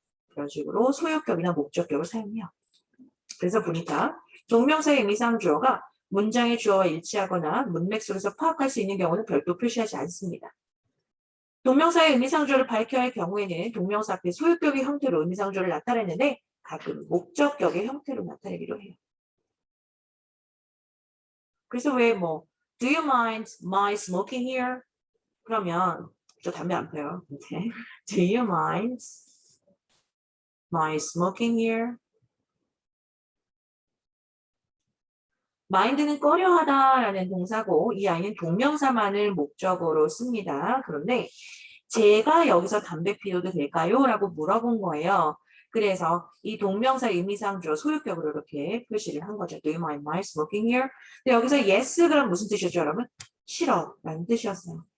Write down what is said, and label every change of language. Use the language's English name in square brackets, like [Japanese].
[Korean] 그런 식으로 소유격이나 목적격을 사용해요. 그래서 보니까 동명사의 의미상 주어가 문장의 주어와 일치하거나 문맥 속에서 파악할 수 있는 경우는 별도 표시하지 않습니다. 동명사의 의미상조를 밝혀야 할 경우에는 동명사 앞에 소유격의 형태로 의미상조를 나타내는데 가끔 목적격의 형태로 나타내기도 해요. 그래서 왜 [English] do you mind my smoking here? [Korean] 그러면 저 담배 안 펴요. [English] Do you mind my smoking here? [Korean] mind는 꺼려하다라는 동사고 이 아이는 동명사만을 목적어로 씁니다. 그런데 제가 여기서 담배 피워도 될까요? 라고 물어본 거예요. 그래서 이 동명사 의미상 주어 소유격으로 이렇게 표시를 한 거죠. [English] Do you mind my smoking here? [Korean] 근데 여기서 yes 그럼 무슨 뜻이었죠, 여러분? 싫어 라는 뜻이었어요.